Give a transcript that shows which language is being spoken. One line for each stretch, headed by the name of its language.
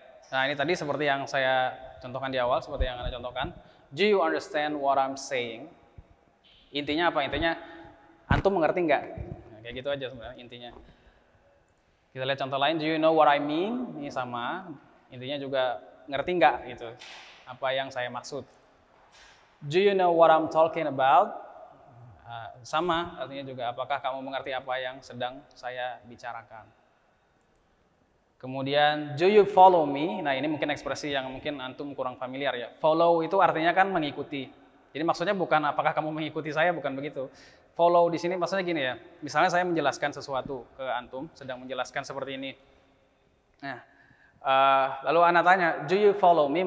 Indonesian: Nah, ini tadi seperti yang saya contohkan di awal, seperti yang Anda contohkan.
English: Do you understand what I'm saying?
Indonesian: Intinya apa? Intinya, antum mengerti nggak? Nah, kayak gitu aja sebenarnya intinya. Kita lihat contoh lain,
English: do you know what I mean?
Indonesian: Ini sama, intinya juga ngerti nggak gitu, apa yang saya maksud.
English: Do you know what I'm talking about?
Indonesian: Sama, artinya juga apakah kamu mengerti apa yang sedang saya bicarakan. Kemudian,
English: do you follow me?
Indonesian: Nah, ini mungkin ekspresi yang mungkin antum kurang familiar ya. Follow itu artinya kan mengikuti. Jadi maksudnya bukan apakah kamu mengikuti saya, bukan begitu. Follow di sini maksudnya gini ya. Misalnya saya menjelaskan sesuatu ke antum, sedang menjelaskan seperti ini. Nah, lalu ana tanya,
English: do you follow me?